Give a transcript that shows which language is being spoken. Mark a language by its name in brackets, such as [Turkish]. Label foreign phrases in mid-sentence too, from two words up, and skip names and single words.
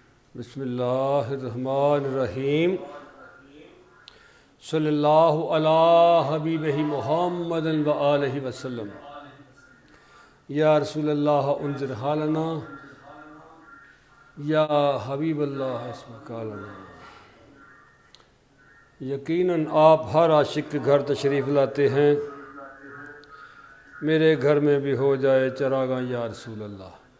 [Arabic] بسم الله الرحمن الرحيم۔ صلى الله على حبيبه محمد وآله وسلم. يا رسول الله انظر حالنا يا حبيب الله اسمع قالنا. [Urdu] یقیناً آپ ہر عاشق کے گھر تشریف لاتے ہیں، میرے گھر میں بھی ہو جائے چراغاں [Arabic] يا رسول الله.